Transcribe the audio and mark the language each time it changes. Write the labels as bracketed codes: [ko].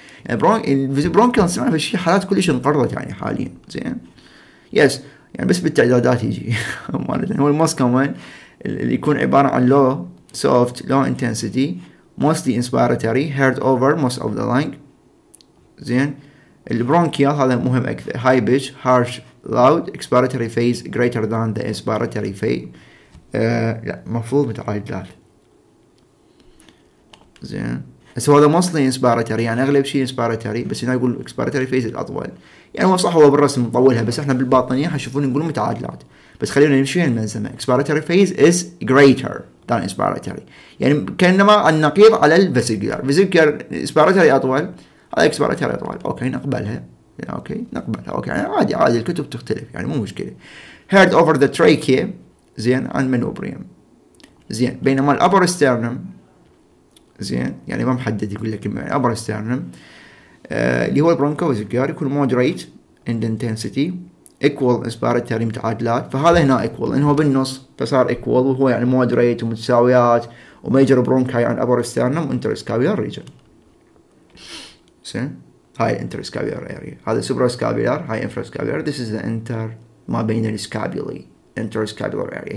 [ar] يعني البرونكيال نسمعها بشيء حالات كلش انقرضت يعني حاليا زين. [en] Yes يعني بس بالتعدادات يجي هو الموست كومن اللي يكون عباره عن low soft low intensity mostly inspiratory heard over most of the lung زين. البرونكيال هذا مهم اكثر، high pitch harsh loud expiratory phase greater than the inspiratory phase. [ar] لا مفروض متعادلات زين. بس هو هذا [en] mostly inspiratory [ar] يعني اغلب شيء inspiratory، بس هنا يقول expiratory phase الاطول، يعني هو صح هو بالرسم مطولها، بس احنا بالباطنيه حنشوفون نقول متعادلات، بس خلينا نمشي الملزمه. [en] expiratory phase is greater than inspiratory، [ar] يعني كانما النقيض على الفيزيكولار. فيزيكولار [en] inspiratory [ar] اطول، هذا expiratory اطول. اوكي نقبلها، اوكي نقبلها، اوكي يعني عادي الكتب تختلف يعني مو مشكله. [en] heard over the trachea زين and manubrium زين. [ar] بينما الابر sternum زين يعني ما محدد يقول لك الابر sternum اللي هو البرونكو فيزيكولار يكون [en] moderate in intensity equal inspiratory [ar] متعادلات، فهذا هنا equal لانه هو بالنص فصار equal، وهو يعني moderate ومتساويات، وميجر برونكاي عن upper sternum وانترسكابيولار ريجن زين. [en] هاي الانترسكابيولار اريا، هذا سوبراسكابيولار، هاي infrascapular. this is the inter [ar] ما بين السكابيولي [en] interscapular area.